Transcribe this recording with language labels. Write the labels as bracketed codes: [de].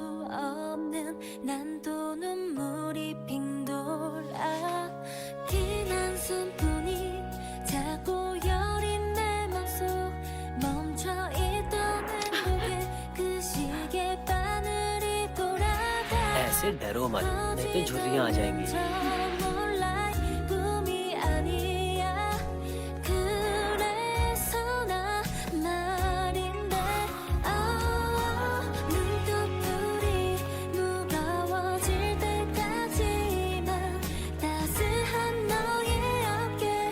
[ko] 없는 난도 눈물이 핑 돌아 긴 한숨뿐이 자꾸 여린 내 맘속 멈춰있던 행복의 그 시계 바늘이 돌아가 [hi] ऐसे डरो मत, नहीं तो झुर्रियां आ जाएंगी। [ko] 몰라 꿈이 아니야 그래서 나 말인데 눈꺼풀이 무거워질 때까지만 따스한 너의 어깨